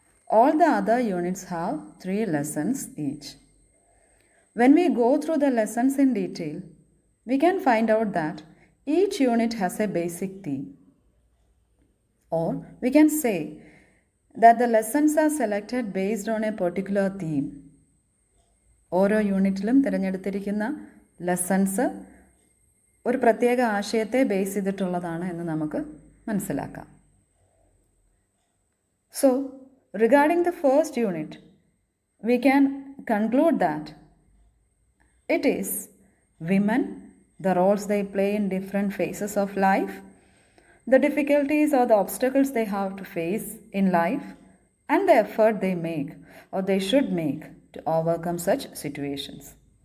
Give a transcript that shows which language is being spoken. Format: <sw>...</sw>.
<en>All the other units have 3 lessons each. When we go through the lessons in detail, we can find out that each unit has a basic theme. Or we can say that the lessons are selected based on a particular theme.</en> <ml>ഓരോ യൂണിറ്റിലും തിരഞ്ഞെടുത്തിരിക്കുന്ന lessons ഒരു പ്രത്യേക ആശയത്തെ base ചെയ്തിട്ടുള്ളതാണ് എന്ന് നമുക്ക് മനസ്സിലാക്കാം.</ml> <en>So, regarding the first unit, we can conclude that it is women, the roles they play in different phases of life, the difficulties or the obstacles they have to face in life, and the effort they make or they should make to overcome such situations.</en>